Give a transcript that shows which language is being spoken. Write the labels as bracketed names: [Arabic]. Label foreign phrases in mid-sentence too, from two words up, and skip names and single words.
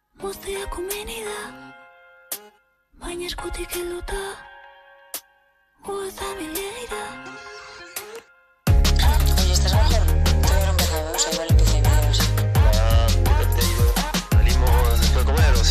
[Basque] guztia komeni da, baina eskutik helduta, gu ez da bilegira. [Spanish] Oye, ¿estás mejor? Todavía no he empezado, o sea, igual empecé y me llevas. ¿Te he ido? ¿Salimos después de comer o sí?